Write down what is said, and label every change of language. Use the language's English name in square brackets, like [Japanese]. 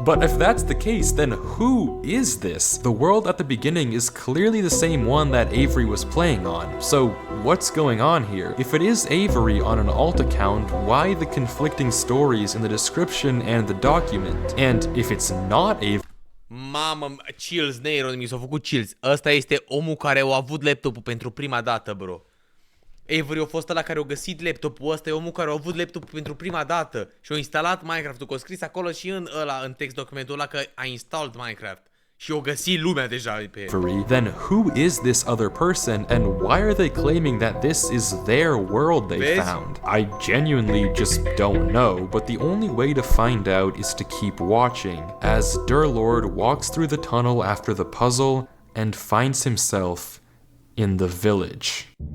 [English] But if that's the case, then who is this? The world at the beginning is clearly the same one that Avery was playing on. So what's going on here? If it is Avery on an alt account, why the conflicting stories in the description and the document? And if it's not Avery, [Romanian] Mamă, chills, Neiron, mi s-a făcut chills. Ăsta este omul care a avut laptopul pentru prima dată, bro. Avery a fost ăla care a găsit laptopul, ăsta e omul care a avut laptopul pentru prima dată și a instalat Minecraft-ul, că a scris acolo și în text documentul ăla că a installed Minecraft. Și o găsit lumea deja pe [English] then who is this other person and why are they claiming that this is their world they found? I genuinely just don't know, but the only way to find out is to keep watching as therealred walks through the tunnel after the puzzle and finds himself in the village.